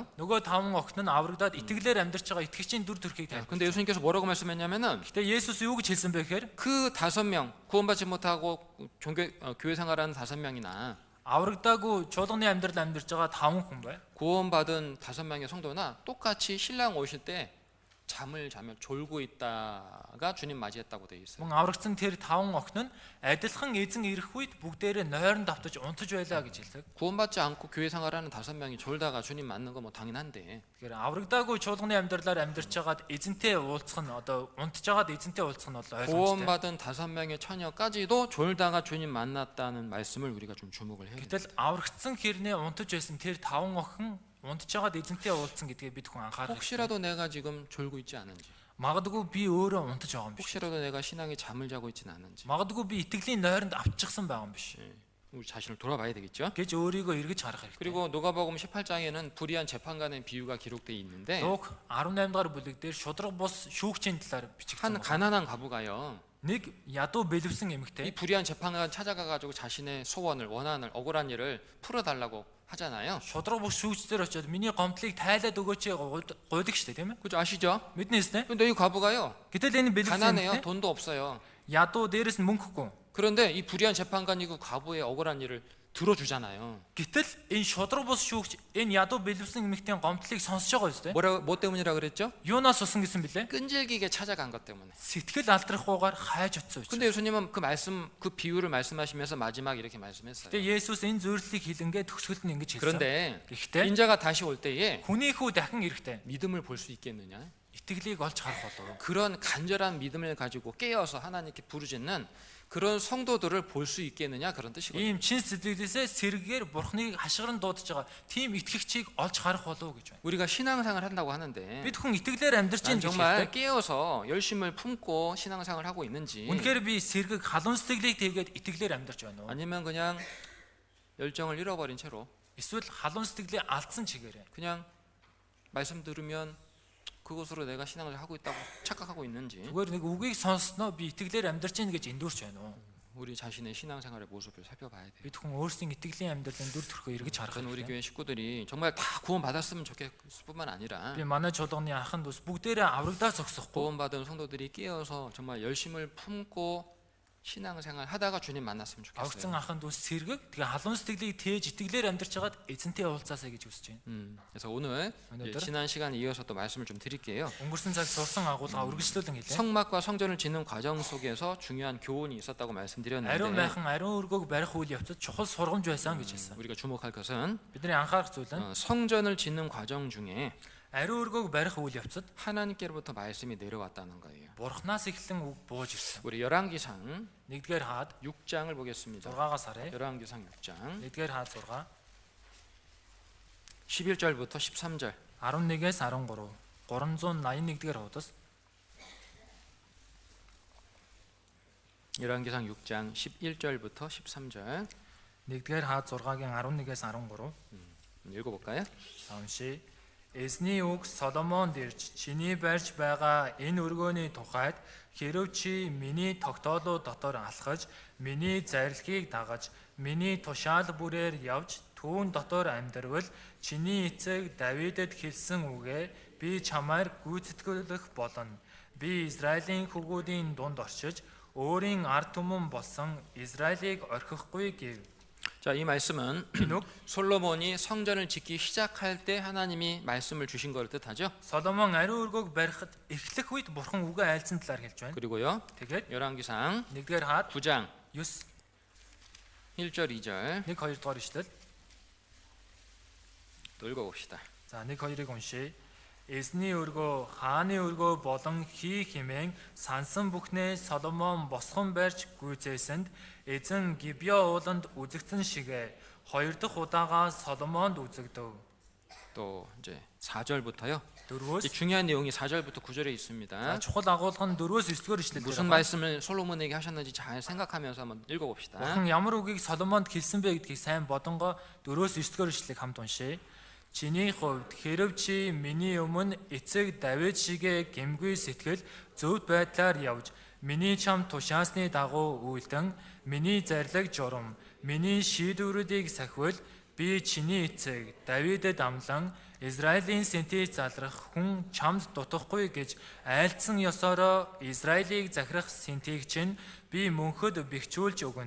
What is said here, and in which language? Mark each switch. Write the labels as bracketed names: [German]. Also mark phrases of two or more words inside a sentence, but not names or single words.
[Mongolian] Нөгөө 5 охин нь аврагдаад итгэлээр амьдарч байгаа итгэгчийн дүр төрхийг тайлбар. [Korean] 근데 예수님께서 뭐라고 말씀했냐면은 [Mongolian] Гэтэ Есүс юу гэж хэлсэн бэ гэхээр [Korean] 그 5명 구원받지 못하고 교회 생활하는 5명이나 [Mongolian] аврагдаагүй чуулганы амьдрал амьдарч байгаа 5 хүн бай. [Korean] 구원받은 5명의 성도나 똑같이 신랑 오실 때 잠을 자며 졸고 있다가 주님 맞이했다고 되어 있어요. [Mongolian] Мөн аврагдсан тэр 5 охин нь адилхан эзэн ирэх үед бүгдээрээ нойронд автаж унтаж байлаа гэж хэлдэг. [Korean] 구원받지 않고 교회 생활하는 5명이 졸다가 주님 맞는 거 뭐 당연한데, [Mongolian] Тэгэхээр аврагдаагүй чуулганы амьдралаар амьдарч байгаад эзэнтэй уулзах нь одоо унтж байгаад эзэнтэй уулзах нь бол ойлгомжтой. [Korean] 구원받은 5명의 처녀까지도 졸다가 주님 만났다는 말씀을 우리가 좀 주목을 해야 돼요. [Mongolian] Гэтэл аврагдсан хэрнээ унтаж байсан тэр 5 охин унтж байгаад эзэнтэй уулзсан гэдгээ бид хүн анхаарах. [Korean] 혹시라도 내가 지금 졸고 있지 않은지, [Mongolian] Магадгүй би өөрөө унтаж байгаа юм биш. [Korean] 혹시라도 내가 신앙에 잠을 자고 있지는 않은지, [Mongolian] Магадгүй би итгэлийн нойронд авчихсан байгаа юм биш. [Korean] 우리 자신을 돌아봐야 되겠죠. [Mongolian] гэж өөрийгөө эргэж харах хэрэгтэй. [Korean] 그리고 누가복음 18장에는 불의한 재판관의 비유가 기록되어 있는데, [Mongolian] Луг 18 дугаар бүлэг дээр шудраг бус шүүгчийн талаар бичигдсэн. [Korean] 한 가난한 과부가요, [Mongolian] Нэг ядуу бэлэвсэн [Korean] 이 [Mongolian] эмэгтэй [Korean] 불의한 재판관 찾아가가지고 자신의 소원을, 원한을, 억울한 일을 풀어달라고 하잖아요. [Mongolian] шудраг бус шүүгчдэр очиод миний гомдлыг тайлаад өгөөч гуйдаг штэ тийм ээ. [Korean] 그죠? 아시죠? [Mongolian] Мэднэ үстэ. [Korean] 근데 이 과부가요, [Mongolian] Гэтэл энэ бэлэвсэн [Korean] 가난해요. [Mongolian] эмэгтэй [Korean] 돈도 없어요. [Mongolian] ядуу дээрэс нь мөнгөгүй. [Korean] 그런데 이 불의한 재판관이 그 과부의 억울한 일을 들어주잖아요. [Mongolian] Гэтэл энэ шудраг бус шүүгч энэ ядуу бэлэвсэн эмэгтэйн гомдлыг сонсож байгаа үстэ. [Korean] 뭐 때문이라 그랬죠? [Mongolian] Юунаас усан гэсэн бэлээ? [Korean] 끈질기게 찾아간 것 때문에. [Mongolian] Сэтгэл алдрахгүйгээр хайж утсан учраас. [Korean] 근데 예수님은 그 말씀, 그 비유를 말씀하시면서 마지막 이렇게 말씀했어요. [Mongolian] Тэгээ Есүс энэ зөвлөлийг хэлэнгээ төгсгөлд нь ингэж хэлсэн. [Korean] 그런데 [Mongolian] Гэхдээ [Korean] 인자가 다시 올 때에 [Mongolian] хүний хүү дахин ирэхдээ [Korean] 믿음을 볼 수 있겠느냐? [Mongolian] итгэлийг олж харах болов. [Korean] 그런 간절한 믿음을 가지고 깨어서 하나님께 부르짖는 그런 성도들을 볼 수 있겠느냐 그런 뜻이거든요. [Mongolian] Ийм чин сэтгэлээсээ сэргээр бурхныг хашгиран дуудаж байгаа тийм итгэгчийг олж харах болов гэж байна. [Korean] 우리가 신앙생활 한다고 하는데 [Mongolian] Бид хүн итгэлээр амьдарч [Korean] 난 [Mongolian] ийн гэж [Korean] 정말 [Mongolian] хэлдэг. [Korean] 깨어서 열심을 품고 신앙생활 하고 있는지 [Mongolian] Үнэхээр би сэргийг халуун сэтгэлийг тэгээд итгэлээр амьдарч байна уу? [Korean] 아니면 그냥 열정을 잃어버린 채로 [Mongolian] Эсвэл халуун сэтгэлээ алдсан чигээрээ. [Korean] 그냥 말씀 들으면 그것으로 내가 신앙을 하고 있다고 착각하고 있는지 [Mongolian] Зүгээр нэг үгийг сонссноо би итгэлээр амьдарч ийн гэж эндүрч байна уу? [Korean] 우리 자신의 신앙생활의 모습을 살펴봐야 돼요. [Mongolian] Бид хүн өөрсдийн 이тгэлийн амьдралын дүр төрхөө эргэж харах [Korean] 저는 우리 [Mongolian] хэрэгтэй. [Korean] 교회 식구들이 정말 다 구원받았으면 좋겠을 뿐만 아니라 [Mongolian] Би манай чуулганы ахын дус бүгдээрээ аврагдаа зогсохгүй. [Korean] 구원받은 성도들이 깨어서 정말 열심을 품고 신앙생활 하다가 주님 만났으면 [Mongolian] Аврагдсан [Korean] 좋겠어요. [Mongolian] ахын дус сэргэг тэгээ халуун сэтгэлийг тээж итгэлээр амьдарч хагаад эзэнтэй уулзаасаа гэж хүсэж байна. [Korean] 그래서 오늘 이제 오늘들? 지난 시간에 이어서 또 말씀을 좀 드릴게요. [Mongolian] Өнгөрсөн цаг сурсан агуулга үргэлжлүүлэн хэлээ. [Korean] 성막과 성전을 짓는 과정 속에서 중요한 교훈이 있었다고 [Mongolian] Ариун [Korean] 말씀드렸는데 [Mongolian] майхан ариун өргөөг барих үйл явцад чухал сургамж байсан гэж хэлсэн. [Korean] 우리가 주목할 것은 [Mongolian] Бидний анхаарах зүйл нь [Korean] 성전을 짓는 과정 중에 [Mongolian] ариун өргөөг барих үйл явцад [Korean] 하나님께로부터 말씀이 내려왔다는 거예요. [Mongolian] бурхнаас эхлэн үг бууж ирсэн. [Korean] 우리 열왕기상 [Mongolian] 1-р хаад [Korean] 6장을 보겠습니다. [Mongolian] 6-аас харъя. [Korean] 열왕기상 6장 [Mongolian] 1-р хаад 6 [Korean] 11절부터 13절 [Mongolian] 11-ээс 13 381-р хуудас [Korean] 열왕기상 6장 11절부터 13절 [Mongolian] 1-р хаад 6-гийн 11-ээс 13 [Korean] 읽어볼까요? [Mongolian] Уншия. Эзний үг Соломонд ирж чиний барьж байгаа энэ өргөөний тухайд хэрэв чи миний тогтоолууд дотор алхаж миний зарилхийг дагаж миний тушаал бүрээр явж түүн дотор амьдрвал чиний эцэг Давидэд хэлсэн үгээ би чамаар гүйцэтгүүлэх болно. Би Израилийн хүүгүүдийн дунд оршиж өөрийн ард түмэн болсон Израилийг орхихгүй гэв. [Korean] 자, 이 말씀은 [Mongolian] Энэ үг [Korean] 솔로몬이 성전을 짓기 시작할 때 하나님이 말씀을 주신 걸 뜻하죠. [Mongolian] Соломон ариун өргөөг барихад эхлэх үед бурхан үгээ айлцсан талаар хэлж байна. [Korean] 그리고요. [Mongolian] Тэгээд [Korean] 열왕기상 [Mongolian] 1-р хаад [Korean] 9장 9 1절 2절 [Mongolian] 1 2 дугаар ишлэл. [Korean] 또 읽어봅시다. [Mongolian] За 1 2-ыг уншия. Эзний өргөө, хааны өргөө болон хий хэмээн сансан бүхнээ Соломон босгон барьж гүйцээсэнд эзэн Гибеа ууланд үзэгдсэн шигэ 2 дахь удаага Соломонд үзэгдэв. [Korean] 또 이제 4절부터요. [Mongolian] 4-өөс [Korean] 중요한 내용이 4절부터 9절에 [Mongolian] за [Korean] 있습니다. [Mongolian] чухал агуулга нь 4-өөс 9-р ишлэлээр [Korean] 무슨 [Mongolian] байна. [Korean] 말씀을 솔로몬에게 하셨는지 잘 생각하면서 한번 읽어봅시다. [Mongolian] Бурхан ямар үгийг Соломонд хэлсэн бэ гэдгийг сайн бодонгоо 4-өөс 9-р ишлэлийг хамт уншия. Чиний хувьд хэрэв чи миний өмнө эцэг Давид шигэ гэмгүй сэтгэл зөв байдлаар явж миний чам тушаасны дагуу үйлдэн миний зарлиг журам миний шийдвэрүүдийг сахивал би чиний эцэг Давидэд амлан Израилийн сэнтийг залрах хүн чамд дутахгүй гэж айлдсан ёсороо Израилийг захирах сэнтийг чинь би мөнхөд бэхжүүлж өгнө.